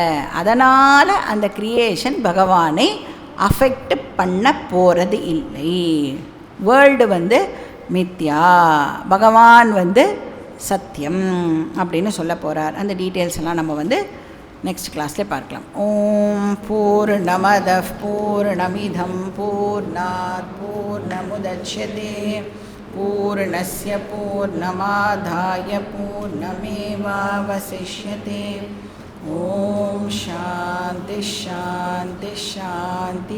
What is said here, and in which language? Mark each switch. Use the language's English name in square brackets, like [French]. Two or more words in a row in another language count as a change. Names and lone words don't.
[Tamil] அதனால் அந்த கிரியேஷன் பகவானை அஃபெக்ட் பண்ண போகிறது இல்லை. வேர்ல்டு வந்து மித்யா, பகவான் வந்து சத்தியம் அப்படின்னு சொல்ல போகிறார். அந்த டீட்டெயில்ஸ் எல்லாம் நம்ம வந்து [English] next class [Tamil] பார்க்கலாம். [Sanskrit] ॐ पूर्णमद पूर्णमिदं पूर्णात् पूर्णमुदच्यते पूर्णस्य पूर्णमादाय पूर्णमेवावशिष्यते. ॐ शान्ति शान्ति शान्ति.